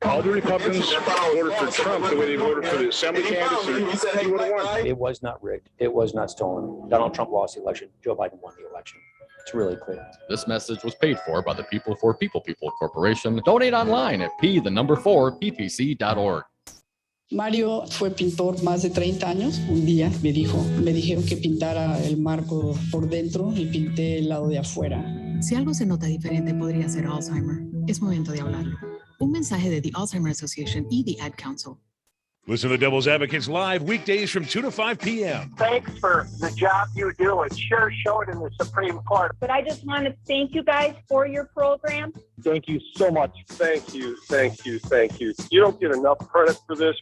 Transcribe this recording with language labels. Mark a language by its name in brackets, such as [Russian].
[English] All the Republicans voted for Trump the way they voted for the assembly candidates. He would have won. It was not rigged. It was not stolen. Donald Trump lost the election. Joe Biden won the election. It's really clear. This message was paid for by the People for People Corporation. Donate online at p4ppc.org. [Spanish] Mario fue pintor más de 30 años. Un día me dijeron que pintara el marco por dentro y pinté el lado de afuera. Si algo se nota diferente, podría ser Alzheimer. Es momento de hablarlo. Un mensaje de the Alzheimer Association y the Ad Council. [English] Listen to the Devil's Advocates live weekdays from 2 to 5 p.m. Thanks for the job you do. It sure showed in the Supreme Court. But I just want to thank you guys for your program. Thank you so much. Thank you, thank you, thank you. You don't get enough credit for this.